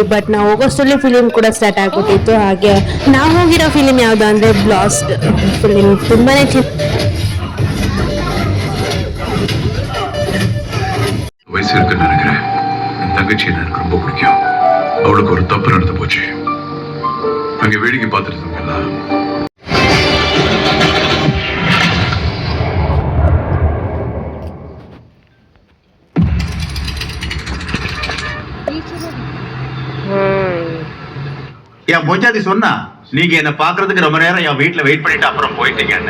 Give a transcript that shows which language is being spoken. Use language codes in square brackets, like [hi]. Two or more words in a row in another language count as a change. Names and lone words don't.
[kn] ಬಟ್ ನಾವು ಹೋಗೋಷ್ಟರಲ್ಲಿ ಫಿಲಿಮ್ ಕೂಡ ಸ್ಟಾರ್ಟ್ ಆಗ್ಬಿಟ್ಟಿತ್ತು. ಹಾಗೆ ನಾವು ಹೋಗಿರೋ ಫಿಲಿಮ್ ಯಾವ್ದು ಅಂದ್ರೆ ಬ್ಲಾಸ್ಟ್ ಫಿಲಿಮ್. ತುಂಬಾನೇ [ta] வயசு இருக்குன்னு நினைக்கிறேன். என் தங்கச்சி எனக்கு ரொம்ப பிடிக்கும். அவளுக்கு ஒரு தப்பு நடந்து போச்சு. அங்க வேடிக்கை பார்த்துட்டு இருந்தோம்ல. என் பொஞ்சாதி சொன்னா, நீங்க என்ன பாக்குறதுக்கு ரொம்ப நேரம் என் வீட்டுல வெயிட் பண்ணிட்டு அப்புறம் போயிட்டீங்கன்னு.